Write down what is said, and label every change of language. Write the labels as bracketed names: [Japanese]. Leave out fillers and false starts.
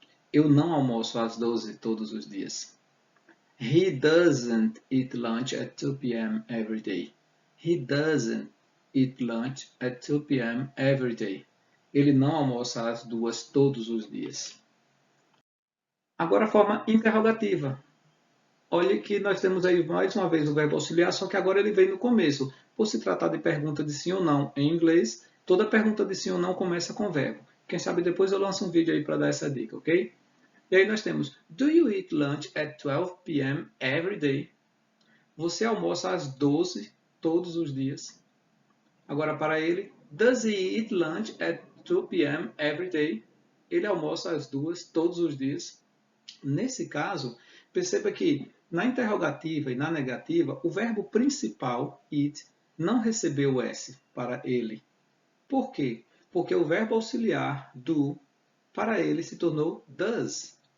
[Portuguese] Eu não almoço às 12 todos os dias. [English] He doesn't eat lunch at 2 p.m. every day. He doesn't eat lunch at 2 p.m. every day. [Portuguese] Ele não almoça às 2 todos os dias. Agora a forma interrogativa. Olha que nós temos aí mais uma vez o verbo auxiliar, só que agora ele vem no começo. Por se tratar de pergunta de sim ou não em inglês, toda pergunta de sim ou não começa com verbo. Quem sabe depois eu lanço um vídeo aí para dar essa dica, ok? E aí nós temos, [English] do you eat lunch at 12 p.m. every day? [Portuguese] Você almoça às 12 todos os dias. Agora para ele, [English] does he eat lunch at 2 p.m. every day? [Portuguese] Ele almoça às 2 todos os dias. Nesse caso, perceba que na interrogativa e na negativa, o verbo principal, eat, não recebeu o S para ele. Por quê? Porque o verbo auxiliar, do, para ele se tornou does.